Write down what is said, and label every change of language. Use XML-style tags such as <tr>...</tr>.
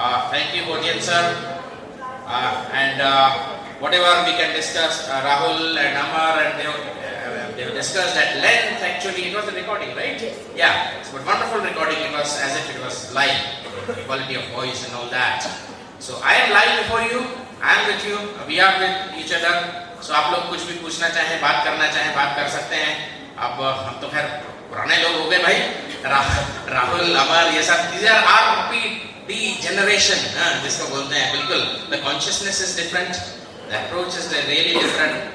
<en>Thank you, Jain sir. And whatever we can discuss, Rahul and Amar, and they have discussed at length. Actually, it was a recording, right? Yeah, it's a wonderful recording. It was as if it was live, quality of voice and all that. So I am live before you. I am with you. We are with each other.</en> <hi>So आप लोग कुछ भी पूछना चाहें, बात करना चाहें, बात कर सकते हैं. अब हम तो खैर पुराने लोग हो गए भाई. राहुल, अमर, ये सब</hi> <en>these are RPWD Generation,</en> <hi>जिसको बोलते हैं. बिल्कुल.</hi> <en>The consciousness is different. The approach is really different.</en>